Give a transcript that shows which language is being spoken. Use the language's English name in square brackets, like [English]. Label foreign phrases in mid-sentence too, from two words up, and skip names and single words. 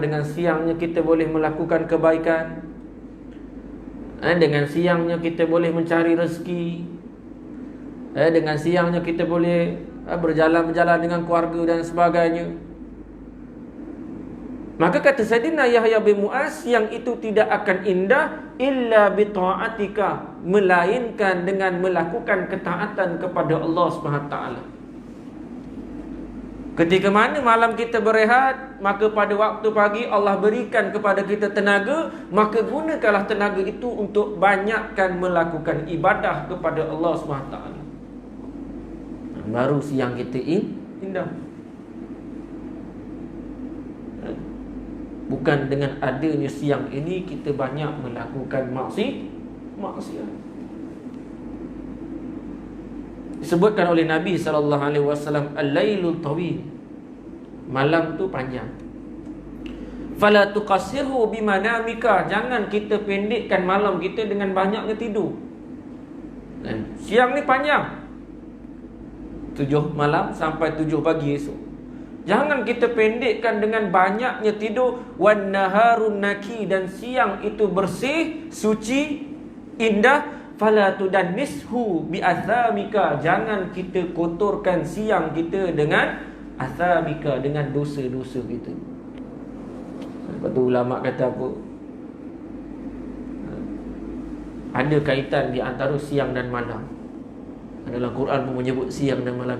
[Malay] Dengan siangnya kita boleh melakukan kebaikan, dengan siangnya kita boleh mencari rezeki, dengan siangnya kita boleh berjalan-berjalan dengan keluarga dan sebagainya. Maka kata Sayyidina Yahya bin Mu'az, yang itu tidak akan indah [Arabic] إلا بطاعتك, [Malay] melainkan dengan melakukan ketaatan kepada Allah SWT. Ketika mana malam kita berehat, maka pada waktu pagi Allah berikan kepada kita tenaga, maka gunakanlah tenaga itu untuk banyakkan melakukan ibadah kepada Allah SWT. Baru siang kita indah. Bukan dengan adanya siang ini kita banyak melakukan maksiat. Disebutkan oleh Nabi SAW, [Arabic] الليل طويل, [Malay] malam tu panjang. [Arabic] فلا تقصره بمنامك, [Malay] jangan kita pendekkan malam kita dengan banyaknya tidur. Siang ni panjang, 7 malam sampai 7 pagi esok. Jangan kita pendekkan dengan banyaknya tidur. [Arabic] والنهار نقي, [Malay] dan siang itu bersih, suci, indah. [Arabic] فلا تدنسه بآثامك, [Malay] jangan kita kotorkan siang kita dengan athamika, dengan dosa-dosa kita. Lepas tu ulama kata apa? Ada kaitan di antara siang dan malam. Dalam Quran pun menyebut siang dan malam.